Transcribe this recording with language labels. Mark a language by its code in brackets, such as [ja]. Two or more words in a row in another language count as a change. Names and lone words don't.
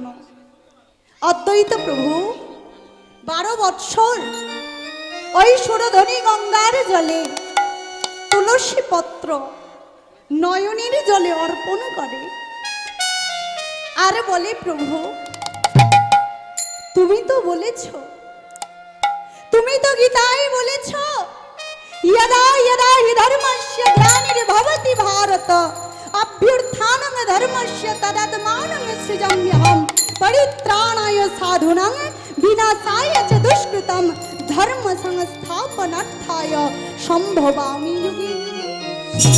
[bn] অদ্বৈত প্রভু 12 বৎসর ওই সুরধনী গঙ্গার জলে তুলসী পত্র নয়নের জলে অর্পণ করে আর বলে, প্রভু তুমি তো বলেছ, তুমি তো গীতায় বলেছ, [sa] यदा यदा हि धर्मस्य ग्लानिर्भवति भारत अभ्युत्थानं धर्मस्य तदात्मानं सृजाम्यहं परित्राणाय साधूनां विनाशाय च दुष्कृतं धर्म संस्थापनार्थाय संभवामि युगे युगे।